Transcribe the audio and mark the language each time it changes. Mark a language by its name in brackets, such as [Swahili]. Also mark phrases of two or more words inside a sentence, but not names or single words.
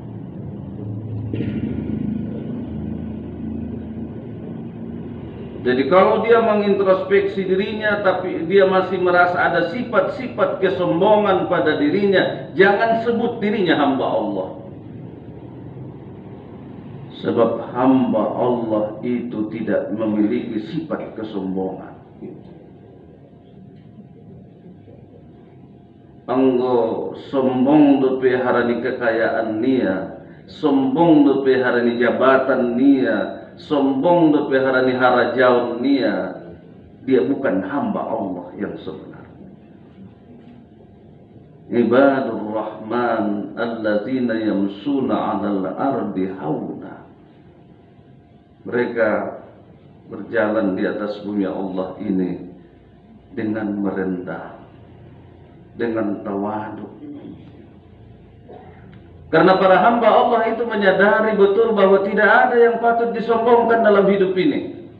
[Indonesian] Jadi kalau dia mengintrospeksi dirinya tapi dia masih merasa ada sifat-sifat kesombongan pada dirinya, jangan sebut dirinya hamba Allah. Sebab hamba Allah itu tidak memiliki sifat kesombongan. [Batak Mandailing] Anggo sombong dope harani kekayaan nia, sombong dope harani jabatan nia, sombong dope harani harajaun nia, [Indonesian] dia bukan hamba Allah yang sebenarnya. [Arabic] عباد الرحمن الذين يمشون على الأرض هونا. [Indonesian] Mereka berjalan di atas bumi Allah ini dengan merendah, dengan tawadhu. Karena para hamba Allah itu menyadari betul bahwa tidak ada yang patut disombongkan dalam hidup ini.